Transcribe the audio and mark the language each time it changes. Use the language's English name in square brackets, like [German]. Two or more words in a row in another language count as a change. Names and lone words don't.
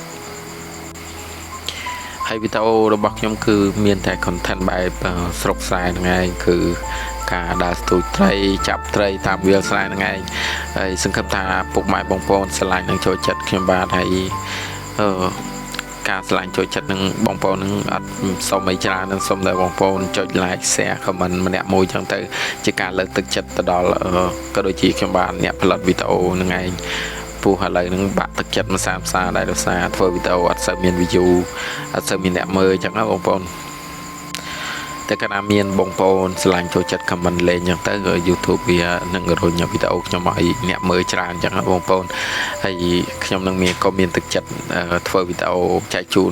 [Khmer] ហើយវីដេអូរបស់ខ្ញុំគឺមានតែ content បែបស្រុកស្រែហ្នឹងឯងគឺការដើរស្ទូចត្រីចាប់ត្រីតាមវាលស្រែហ្នឹងឯងហើយសង្ឃឹមថាពុកម៉ែបងប្អូនស្រឡាញ់និងចូលចិត្តខ្ញុំបាទហើយការឆ្លាញ់ចូលចិត្តនឹងបងប្អូននឹងអត់សុំអីច្រើននឹងសុំតែបងប្អូនចុច [English] like share comment [Khmer] ម្នាក់មួយចឹងទៅ ជាការលើកទឹកចិត្តទៅដល់ក៏ដូចជាខ្ញុំបានអ្នកផលិតវីដេអូនឹងឯងព្រោះឥឡូវហ្នឹងបាក់ទឹកចិត្តមកសាផ្សារដែរដោយសារធ្វើវីដេអូអត់សូវមាន view អត់សូវមានអ្នកមើលចឹងណាបងប្អូនតែកាលណាមានបង ប្អូនឆ្លាញ់ចូលចិត្ត comment លេងចឹងទៅ YouTube វានឹងរុញវីដេអូខ្ញុំឲ្យអ្នកមើលច្រើនចឹងណាបងប្អូនហើយខ្ញុំនឹងមានទឹកចិត្តធ្វើវីដេអូចែកជូន